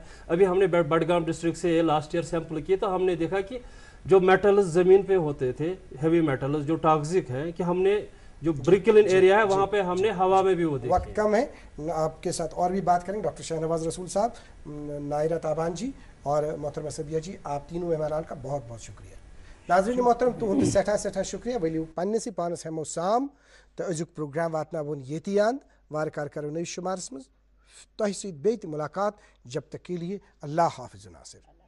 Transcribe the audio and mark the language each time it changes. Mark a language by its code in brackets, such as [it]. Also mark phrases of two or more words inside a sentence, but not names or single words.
[ur] ابھی ہم نے بڈگام ڈسٹرکٹ سے [en] last year [ur] سیمپل کیے, تو ہم نے دیکھا کہ جو میٹلز زمین پہ ہوتے تھے, [en] heavy metals [ur] جو ٹاکسک ہیں, کہ ہم نے جو برکلن ایریا ہے وہاں پہ ہم نے ہوا میں بھی وہ دیکھا. وقت کم ہے, آپ کے ساتھ اور بھی بات کریں. ڈاکٹر شاہنواز رسول صاحب, نائرہ تابان جی اور محترمہ صبیہ جی, آپ تینوں مہمانان کا بہت بہت شکریہ. ناظرین محترم, [ks] تہد سٹھا شکریہ. ؤلِو پننسٕے پانس ہٮ۪مو سام تہٕ أزیُک پروگرام واتناوون ییٚتی اند. وارٕ کار کرو نٔوِس شُمارس منٛز تۄہہِ سۭتۍ بیٚیہِ تہِ مُلاقات. [ur] جب تک کے لیے اللہ حافظ ناصر.